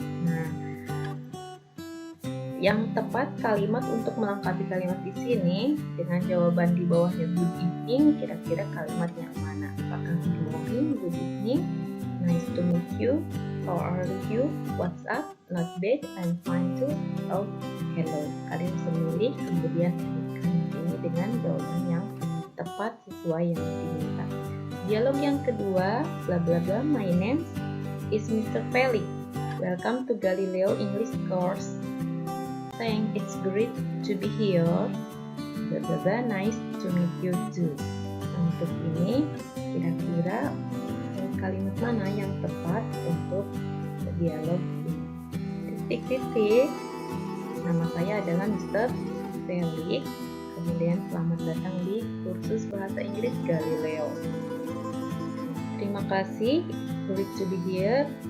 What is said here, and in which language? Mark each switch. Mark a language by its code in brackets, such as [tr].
[id] Nah, yang tepat kalimat untuk melengkapi kalimat di sini dengan jawaban di bawahnya [en] good evening, [id] kira-kira kalimat yang mana? Apakah [en] good morning, good evening, nice to meet you, how are you, what's up, not bad, I'm fine too, oh hello. [id] Kalian bisa memilih kemudian tuliskan di sini dengan jawaban yang tepat sesuai yang diminta. Dialog yang kedua, [en] bla bla bla, my name is Mr. Felix. Welcome to Galileo English course. Thanks, it's great to be here. Bla bla bla, nice to meet you too. [id] Untuk ini kira-kira kalimat mana yang tepat untuk dialog ini? Titik-titik. Nama saya adalah Mr. Felix. Kemudian selamat datang di kursus bahasa Inggris Galileo. Terima kasih, [en] great to be here.